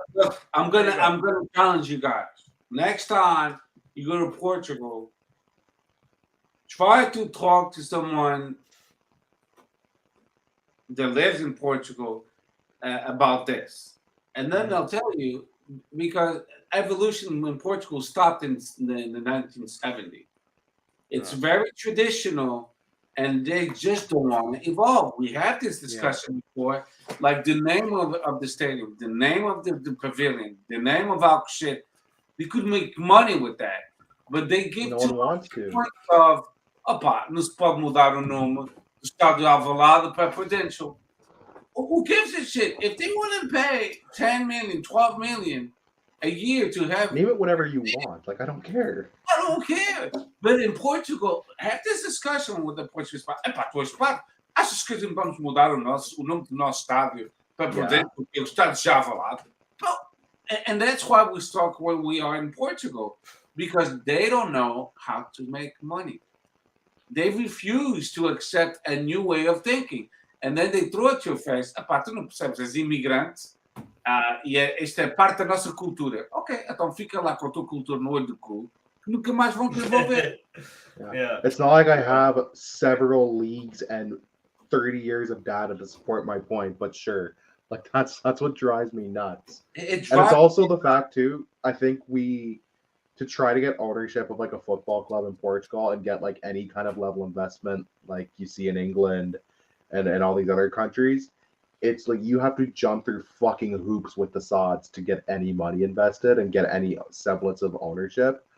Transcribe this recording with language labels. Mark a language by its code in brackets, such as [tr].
[en] Look, I'm gonna challenge you guys. Next time you go to Portugal, try to talk to someone that lives in Portugal about this, and then they'll tell you, because evolution in Portugal stopped in the 1970s. It's very traditional, and they just don't want to evolve. We had this discussion before, like the name of the stadium, the name of the pavilion, the name of our shit. We could make money with that, but they give no one wants to. Point of, [pt] opa, não se pode mudar o nome do Estádio Alvalade para Prudential. [en] Who gives a shit? If they want to pay 10 million, 12 million, a year to have. Name it whatever you want. Like, I don't care. I don't care. But in Portugal, have this discussion with the Portuguese. [pt] Achas que a gente vamos mudar o nome do nosso estádio para poder, porque o estádio já falado. [en] And that's why we stuck where we are in Portugal, because they don't know how to make money. They refuse to accept a new way of thinking. And then they throw at your face, [pt] tu não percebes, és imigrante, e esta é parte da nossa cultura. Ok, então fica lá com a tua cultura no olho do cu, que nunca mais vão desenvolver. [en] Yeah. It's not like I have several leagues and 30 years of data to support my point, but sure. Like, that's what drives me nuts. And it's also the fact, too, I think to try to get ownership of, like, a football club in Portugal and get, like, any kind of level investment like you see in England and all these other countries, it's like you have to jump through fucking hoops with the sods to get any money invested and get any semblance of ownership.